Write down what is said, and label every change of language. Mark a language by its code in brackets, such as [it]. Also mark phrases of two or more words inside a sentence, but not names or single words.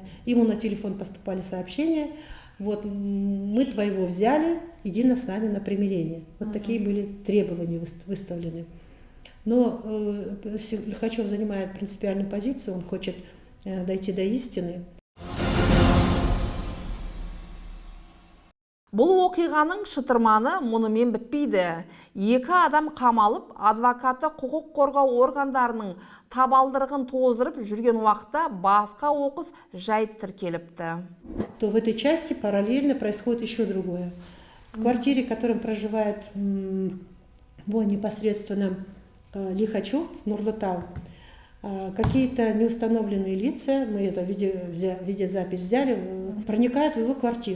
[ru] Ему на телефон поступали сообщения: вот мы твоего взяли, иди с нами на примирение. Вот такие были требования выставлены. Но Лихачев занимает принципиальную позицию, он хочет дойти до истины. [kk] Бұл оқиғаның шытырманы мұнымен бітпейді. 2 адам қамалып, адвокаты құқық қорғау органдарының табалдырығын тоздырып жүрген уақытта басқа оқыс жайт тіркеліпті. [ru] То в этой части параллельно происходит еще другое. В квартире, в котором проживает непосредственно Лихачев, Нурлытау, какие-то неустановленные лица, мы это видеозапись взяли, проникают в его квартиру.